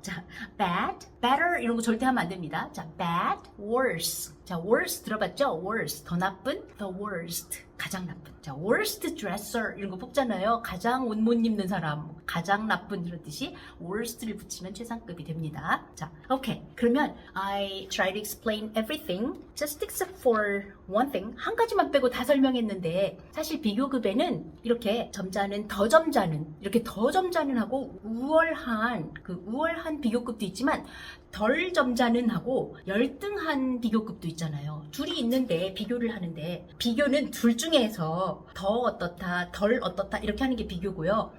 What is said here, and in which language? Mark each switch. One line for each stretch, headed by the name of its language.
Korean: 자, bad, better 이런 거 절대 하면 안 됩니다. 자, bad, worse. 자, worse 들어봤죠? worse, 더 나쁜, the worst, 가장 나쁜. 자, worst dresser 이런 거 뽑잖아요. 가장 옷 못 입는 사람, 가장 나쁜 이런 뜻이 worst를 붙이면 최상급이 됩니다. 자, 오케이. 그러면
English: I try to explain everything just except for one thing.
Korean: 한 가지만 빼고 다 설명했는데 사실 비교급에는 이렇게 점자는, 더 점자는, 이렇게 더 점자는 하고 우월한 비교급도 있지만 덜 점자는 하고 열등한 비교급도 있잖아요. 둘이 있는데 비교를 하는데 비교는 둘 중에서 더 어떻다, 덜 어떻다 이렇게 하는 게 비교고요.